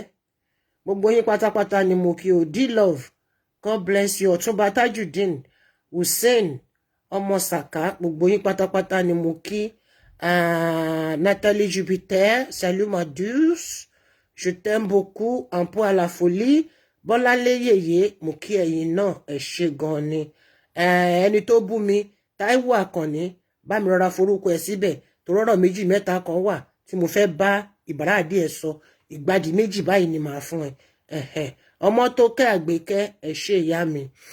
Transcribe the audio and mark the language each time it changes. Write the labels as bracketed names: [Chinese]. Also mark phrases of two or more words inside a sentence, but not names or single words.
[Yoruba] Gbogbo yín pátápátá ni mo kí o. [English] D-Love. God bless you. [Yoruba] Ọ̀túnba Tajudeen. Hussein. Ọmọ Saka. Gbogbo yín pátápátá ni mo kí. [French] Nathalie Jupiter. Salut ma douce. Je t'aime beaucoup. Un peu à la folie. [Yoruba] Bọ́láńlé yèyé. Mo kí ẹ̀yin náà. Ẹ ṣé gan ni. Ẹni tó bú mi. Táíwò Àkànní. Bá mi rọra forúkọ ẹ síbẹ̀. Torọ́rọ̀ méjì mẹ́ta kan wà tí mo fẹ́ bá ìbáradì ẹ sọ. Ìgbádìí méjì báyìí ni màá fún ẹ. Ọmọ tó kẹ́ Àgbékẹ́ ẹ ṣé ìyá mi.